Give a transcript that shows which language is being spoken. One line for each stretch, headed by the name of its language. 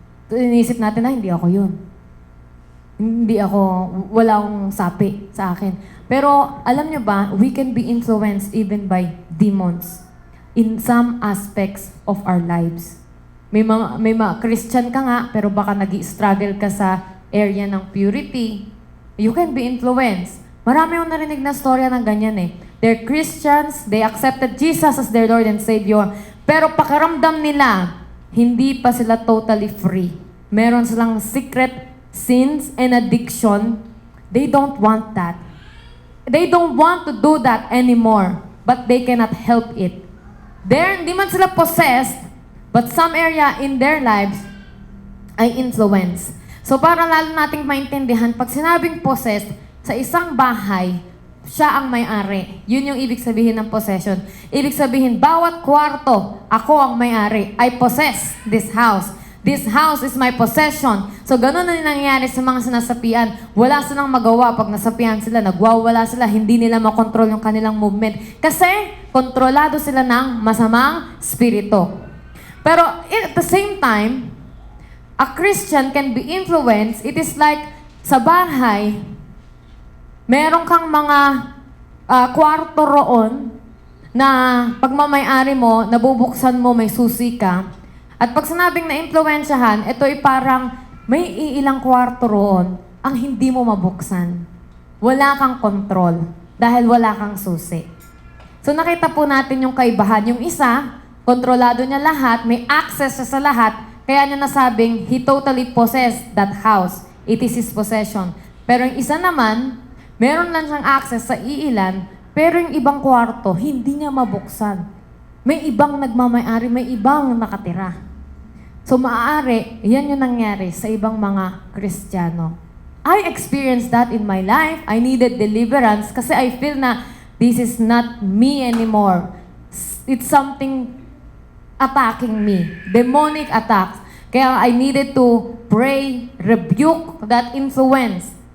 Filipino: So, inisip natin na hindi ako yun. Hindi ako, wala akong sapi sa akin. Pero alam nyo ba,
English: we can be influenced even by demons in some aspects of our lives.
Filipino: May mga Christian ka nga, pero baka nag-i-struggle ka sa area ng purity.
English: You can be influenced.
Filipino: Marami akong narinig na storya ng ganyan eh.
English: They're Christians, they accepted Jesus as their Lord and Savior,
Filipino: pero pakiramdam nila, hindi pa sila
English: totally free.
Filipino: Meron silang
English: secret sins and addiction. They don't want that. They don't want to do that anymore, but they cannot help it.
Filipino: Hindi man sila possessed,
English: but some area in their lives
Filipino: ay influence. So para lalo nating maintindihan, pag sinabing possessed, sa isang bahay, siya ang may-ari. Yun yung ibig sabihin ng possession. Ibig sabihin, bawat kwarto, ako ang may-ari.
English: I possess this house. This house is my possession.
Filipino: So, ganun na nangyayari sa mga sinasapian. Wala silang magawa pag nasapian sila. Nagwawala sila. Hindi nila makontrol yung kanilang movement. Kasi, kontrolado sila ng masamang spirito.
English: Pero, at the same time, a Christian can be influenced. It is like,
Filipino: sa bahay, meron kang mga kwarto roon na pagmamayari mo, nabubuksan mo, may susi ka. At pag sinabing na-impluensyahan, ito ay parang may iilang kwarto roon ang hindi mo mabuksan. Wala kang kontrol dahil wala kang susi. So nakita po natin yung kaibahan. Yung isa, kontrolado niya lahat, may access siya sa lahat, kaya niya nasabing,
English: he totally possessed that house. It is his possession.
Filipino: Pero yung isa naman, meron lang siyang access sa iilan, pero yung ibang kwarto, hindi niya mabuksan. May ibang nagmamayari, may ibang nakatira. So maaari, yan yung nangyari sa ibang mga Kristiyano.
English: I experienced that in my life. I needed deliverance kasi I feel na this is not me anymore. It's something attacking me. Demonic attacks. Kaya I needed to pray, rebuke that influence.